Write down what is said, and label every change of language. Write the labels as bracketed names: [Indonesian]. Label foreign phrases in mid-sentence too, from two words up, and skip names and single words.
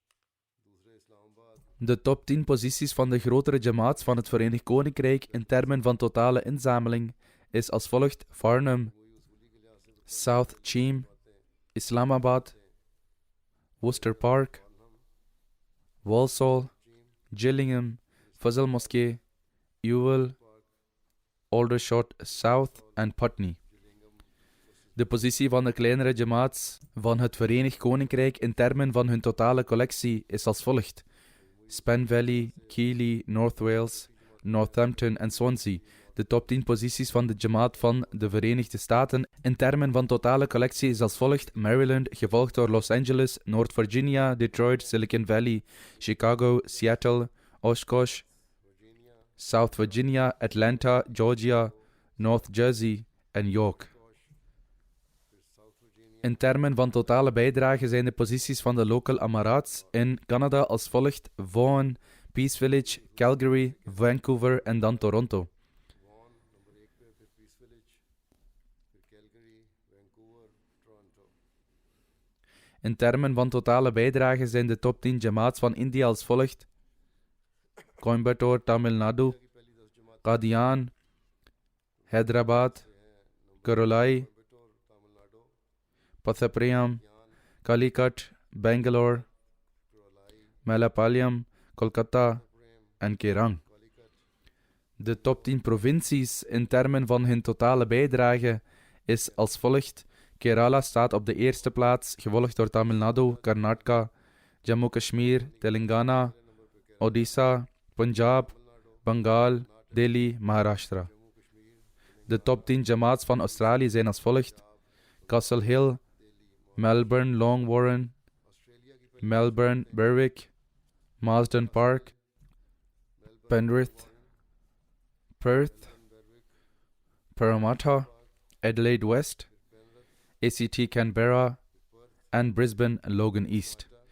[Dutch] De top 10 posities van de grotere jamaats van het Verenigd Koninkrijk in termen van totale inzameling is als volgt: Farnham, South Cheam, Islamabad, Worcester Park, Walsall, Gillingham, Fazl Moskee, Ewell, Aldershot South en Putney. De positie van de kleinere jamaats van het Verenigd Koninkrijk in termen van hun totale collectie is als volgt: Spen Valley, Keighley, North Wales, Northampton en Swansea. De top 10 posities van de jamaat van de Verenigde Staten in termen van totale collectie is als volgt: Maryland, gevolgd door Los Angeles, North Virginia, Detroit, Silicon Valley, Chicago, Seattle, Oshkosh, South Virginia, Atlanta, Georgia, North Jersey en York. In termen van totale bijdrage zijn de posities van de local amarats in Canada als volgt: Vaughan, Peace Village, Calgary, Vancouver en dan Toronto. In termen van totale bijdrage zijn de top 10 jamaats van India als volgt: Coimbatore, Tamil Nadu, Qadian, Hyderabad, Karolai, Pathaprayam, Calicut, Bangalore, Malapalayam, Kolkata en Kerang. De top 10 provincies in termen van hun totale bijdrage is als volgt: Kerala staat op de eerste plaats, gevolgd door Tamil Nadu, Karnataka, Jammu Kashmir, Telangana, Odisha, Punjab, Bengal, Delhi, Maharashtra. De top 10 jamaats van Australië zijn als volgt: Castle Hill, Melbourne, Long Warren, Melbourne, Berwick, Marsden Park, Penrith, Perth, Parramatta, Adelaide West, ACT Canberra en Brisbane Logan East.